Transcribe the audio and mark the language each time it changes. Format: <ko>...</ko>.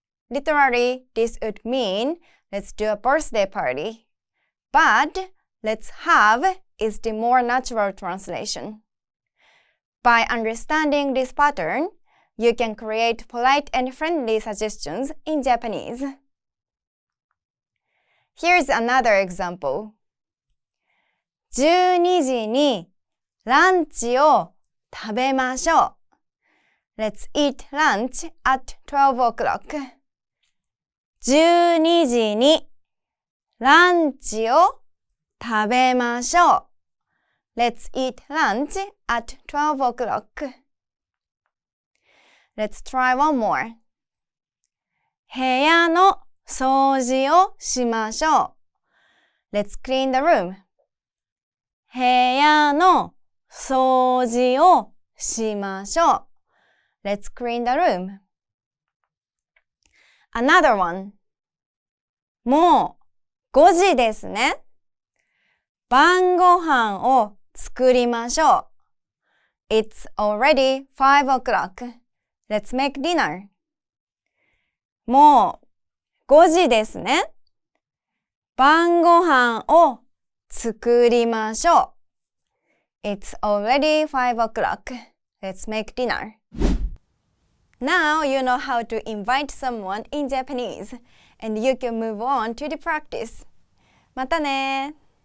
<en>Literally, this would mean let's do a birthday party. But let's have is the more natural translation. By understanding this pattern, you can create polite and friendly suggestions in Japanese. Here's another example.</en> <ja>12時にランチを食べましょう.</ja> <en>Let's eat lunch at 12 o'clock.</en> <ja>12時にランチを食べましょう.</ja> <en>Let's eat lunch at 12 o'clock. Let's try one more.</en> <ja>部屋の掃除をしましょう.</ja> <en>Let's clean the room.</en> <ja>部屋の掃除をしましょう.</ja> <en>Let's clean the room. Another one.</en> <ja>もう5時ですね。晩ご飯を作りましょう.</ja> <en>It's already 5 o'clock. Let's make dinner.</en> <ja>もう5時ですね。晩ご飯を作りましょう.</ja> <en>It's already 5 o'clock. Let's make dinner. Now you know how to invite someone in Japanese, and you can move on to the practice.</en> <ja>またね。</ja>